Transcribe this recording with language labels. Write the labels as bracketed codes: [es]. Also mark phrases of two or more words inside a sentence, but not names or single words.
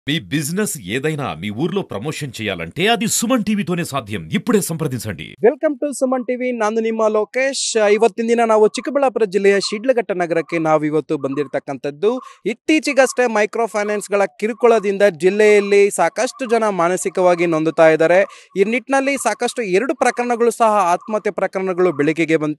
[te] మీ బిజినెస్ ఏదైనా మీ ఊర్లో ప్రమోషన్ చేయాలంటే అది సుమన్ టీవీతోనే సాధ్యం. ఇప్పుడే సంప్రదించండి. [en] welcome to Suman TV. [kn] ನಾನು ನಿಮ್ಮ ಲೋಕೇಶ್. ಇವತ್ತಿನ ದಿನ ನಾವು ಚಿಕ್ಕಬಳ್ಳಾಪುರ ಜಿಲ್ಲೆಯ ಶಿಡ್ಲಘಟ್ಟ ನಗರಕ್ಕೆ ನಾವಿವತ್ತು ಬಂದಿರತಕ್ಕಂಥದ್ದು. ಇತ್ತೀಚೆಗಷ್ಟೇ [en] micro finances [kn] ಕಿರುಕುಳದಿಂದ ಜಿಲ್ಲೆಯಲ್ಲಿ ಸಾಕಷ್ಟು ಜನ ಮಾನಸಿಕವಾಗಿ ನೊಂದುತ್ತಾ ಇದ್ದಾರೆ. ಈ ನಿಟ್ಟಿನಲ್ಲಿ ಸಾಕಷ್ಟು 2 ಪ್ರಕರಣಗಳು ಸಹ ಆತ್ಮಹತ್ಯೆ ಪ್ರಕರಣಗಳು ಬೆಳಕಿಗೆ ಬಂತು.